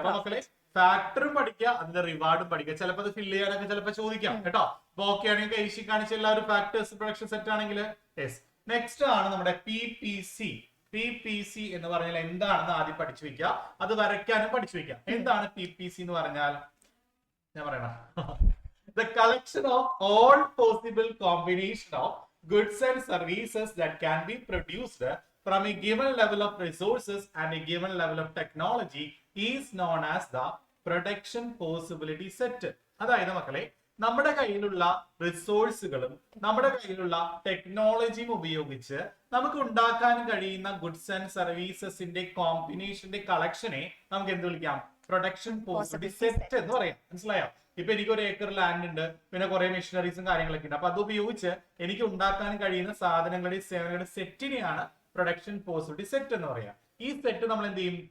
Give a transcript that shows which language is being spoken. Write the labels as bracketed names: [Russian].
[Malayalam] അപ്പൊ മക്കളെ ഫാക്ടറും പഠിക്കുക, അതിന്റെ റിവാർഡും പഠിക്കുക. ചിലപ്പോൾ അത് ഫില്ല് ചെയ്യാനൊക്കെ ചിലപ്പോൾ ചോദിക്കാം കേട്ടോ. അപ്പൊ ഓക്കെ ആണെങ്കിൽ കൈശി കാണിച്ച എല്ലാവരും ഫാക്ടേഴ്സ് പ്രൊഡക്ഷൻ സെറ്റ് ആണെങ്കിൽ. നെക്സ്റ്റ് ആണ് നമ്മുടെ PPC, PPC എന്ന് പറഞ്ഞാൽ എന്താണെന്ന് ആദ്യം പഠിച്ചു വെക്കുക. അത് വരയ്ക്കാനും പഠിച്ചു വെക്കുക. എന്താണ് PPC എന്ന് പറഞ്ഞാൽ? ഞാൻ പറയണ [English] the collection of all possible combination of goods and services that can be produced from a given level of resources and a given level of technology is known as the production possibility set. [Malayalam] അതായത് മക്കളെ, നമ്മുടെ കയ്യിലുള്ള റിസോഴ്സുകളും നമ്മുടെ കയ്യിലുള്ള ടെക്നോളജിയും ഉപയോഗിച്ച് നമുക്ക് ഉണ്ടാക്കാൻ കഴിയുന്ന ഗുഡ്സ് ആൻഡ് സർവീസസിന്റെ കോമ്പിനേഷന്റെ കളക്ഷനെ നമുക്ക് എന്ത് വിളിക്കാം? പ്രൊഡക്ഷൻ പോസിബിലിറ്റി സെറ്റ് എന്ന് പറയാം. മനസ്സിലായോ? ഇപ്പൊ എനിക്ക് 1 ഏക്കർ ലാൻഡ് ഉണ്ട്, പിന്നെ കുറെ മെഷീനറീസും കാര്യങ്ങളൊക്കെ ഉണ്ട്. അപ്പൊ അത് ഉപയോഗിച്ച് എനിക്ക് ഉണ്ടാക്കാൻ കഴിയുന്ന സാധനങ്ങളുടെയും സേവനങ്ങളുടെ സെറ്റിനെയാണ് പ്രൊഡക്ഷൻ പോസിബിലിറ്റി സെറ്റ് എന്ന് പറയാം. ഈ സെറ്റ് നമ്മൾ എന്ത് ചെയ്യും?